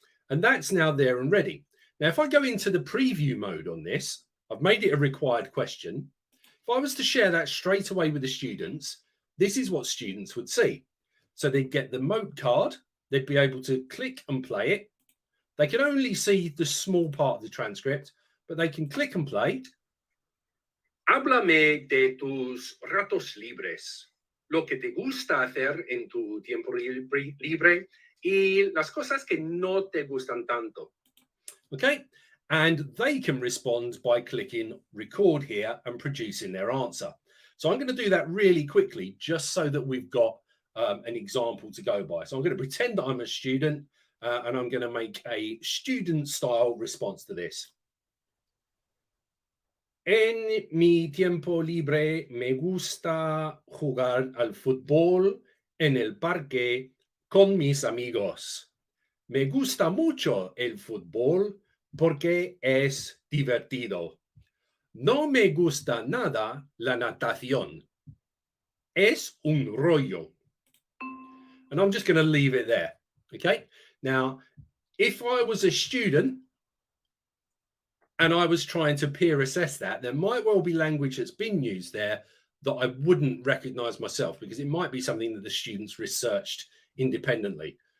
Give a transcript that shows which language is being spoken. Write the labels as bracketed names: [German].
[English] And that's now there and ready. Now, if I go into the preview mode on this, I've made it a required question. If I was to share that straight away with the students, this is what students would see. So they'd get the Mote card. They'd be able to click and play it. They can only see the small part of the transcript, but they can click and play. [Spanish] Háblame de tus ratos libres, lo que te gusta hacer en tu tiempo libre y las cosas que no te gustan tanto. [English] Okay, and they can respond by clicking record here and producing their answer. So I'm going to do that really quickly, just so that we've got an example to go by. So I'm going to pretend that I'm a student and I'm going to make a student style response to this. [Spanish] En mi tiempo libre me gusta jugar al fútbol en el parque con mis amigos. Me gusta mucho el fútbol porque es divertido. No me gusta nada la natación. Es un rollo. [English] And I'm just going to leave it there. Okay. Now, if I was a student and I was trying to peer assess that, there might well be language that's been used there that I wouldn't recognize myself, because it might be something that the students researched independently.